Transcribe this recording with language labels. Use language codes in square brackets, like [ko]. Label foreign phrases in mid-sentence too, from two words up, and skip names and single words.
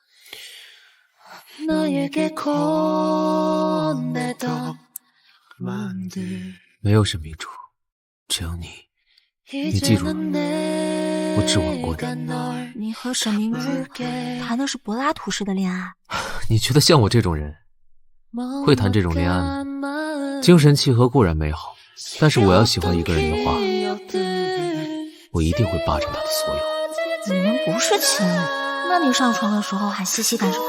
[zh] 没有沈明珠，只有你。你记住了，我只吻過你。你和沈明珠談的是柏拉圖式的戀愛？你覺得像我這種人會談這種戀愛嗎？精神契合固然美好，但是我要喜歡一個人的話，我一定會霸佔他的所有。你們不是情侶，那你上床的時候還嬉戲幹什麼？